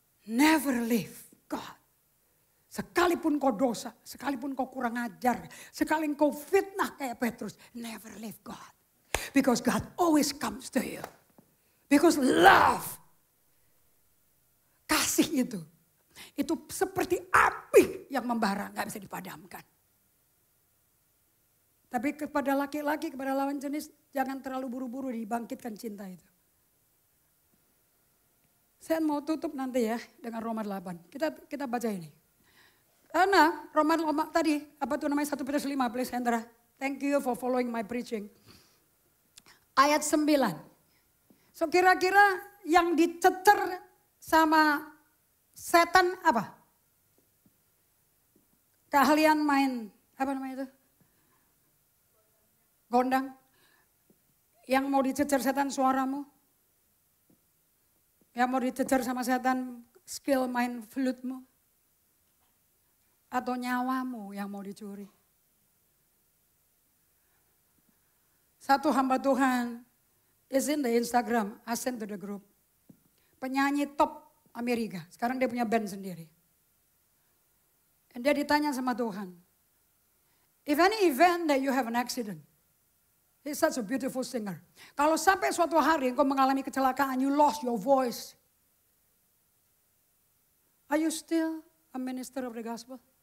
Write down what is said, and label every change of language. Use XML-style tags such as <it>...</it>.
<en>Never leave God.</en> <id>Sekalipun kau dosa, sekalipun kau kurang ajar, sekalipun kau fitnah kayak Petrus.</id> <en>Never leave God. Because God always comes to you. Because love.</en> <id>Kasih itu seperti api yang membara, gak bisa dipadamkan. Tapi kepada laki-laki, kepada lawan jenis, jangan terlalu buru-buru dibangkitkan cinta itu. Saya mau tutup nanti ya dengan Roma 8. Kita baca ini. Karena Roma tadi, apa tuh namanya 1 Petrus 5, please Hendra.</id> <en>Thank you for following my preaching.</en> <id>Ayat 9. So kira-kira yang dicecer sama setan apa? Keahlian main, apa namanya itu? Gondang. Yang mau dicecer setan suaramu. Yang mau dicecer sama setan skill main flute-mu? Atau nyawamu yang mau dicuri? Satu hamba Tuhan</id> <en>is in the Instagram, I sent to the group.</en> <id>Penyanyi top Amerika, sekarang dia punya band sendiri. Dan dia ditanya sama Tuhan,</id> <en>if any event that you have an accident, he's such a beautiful singer.</en> <id>Kalau sampai suatu hari engkau mengalami kecelakaan,</id> <en>you lost your voice. Are you still a minister of the gospel?</en>